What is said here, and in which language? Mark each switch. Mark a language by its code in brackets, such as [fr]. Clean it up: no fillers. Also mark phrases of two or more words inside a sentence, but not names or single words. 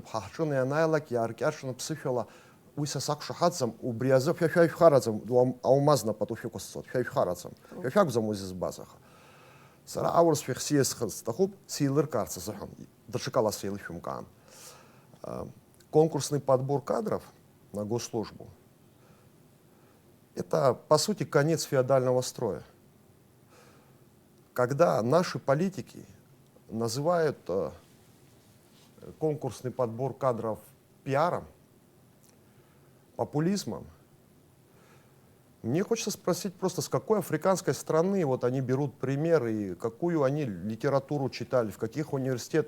[ab] Ҳаҳҿын ианааилак иааркьаҿны ԥсышәала уи са сақәшаҳаҭӡам, убри азы шәажәхараӡам, аумазна пату шәықәысҵоит, шәажәхараӡам. Шәажәакәӡам уи зызбаз аха. Сара аурысшәа сиасхыз сҭахуп, сеилыркаарц азыҳәан, даҽакала сеилышәымкаан. [ru] Конкурсный подбор кадров на госслужбу – это, по сути, конец феодального строя. Когда наши политики называют конкурсный подбор кадров пиаром, популизмом, мне хочется спросить просто, с какой африканской страны вот они берут пример и какую они литературу читали, в каких университетах.